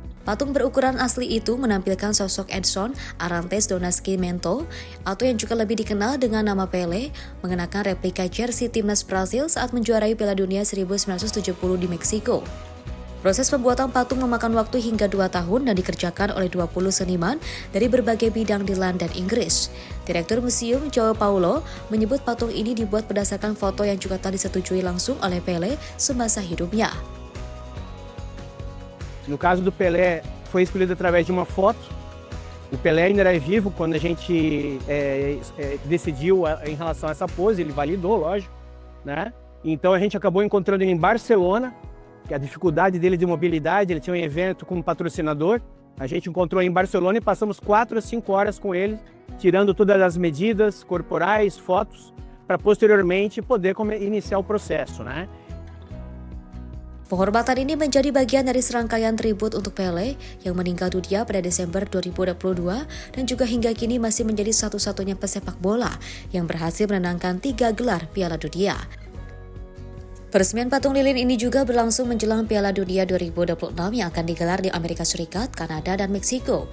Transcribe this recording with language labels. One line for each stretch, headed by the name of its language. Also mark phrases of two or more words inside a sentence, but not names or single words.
Indonesian: Patung berukuran asli itu menampilkan sosok Edson Arantes do Nascimento atau yang juga lebih dikenal dengan nama Pelé, mengenakan replika jersey timnas Brazil saat menjuarai Piala Dunia 1970 di Meksiko. Proses pembuatan patung memakan waktu hingga 2 tahun dan dikerjakan oleh 20 seniman dari berbagai bidang di London, Inggris. Direktur Museum João Paulo menyebut patung ini dibuat berdasarkan foto yang juga telah disetujui langsung oleh Pelé semasa hidupnya.
Portuguese: No caso do Pelé, foi escolhido através de uma foto. O Pelé ainda era vivo quando a gente decidiu em relação a essa pose, ele validou, lógico, né? Então a gente acabou encontrando ele em Barcelona, que a dificuldade dele de mobilidade, ele tinha um evento com um patrocinador. A gente encontrou em Barcelona e passamos 4 a 5 horas com ele, tirando todas as medidas corporais, fotos, para posteriormente poder iniciar o processo, né?
Indonesian: Penghormatan ini menjadi bagian dari serangkaian tribut untuk Pelé yang meninggal dunia pada Desember 2022 dan juga hingga kini masih menjadi satu-satunya pesepak bola yang berhasil menangkan 3 gelar Piala Dunia. Peresmian patung lilin ini juga berlangsung menjelang Piala Dunia 2026 yang akan digelar di Amerika Serikat, Kanada, dan Meksiko.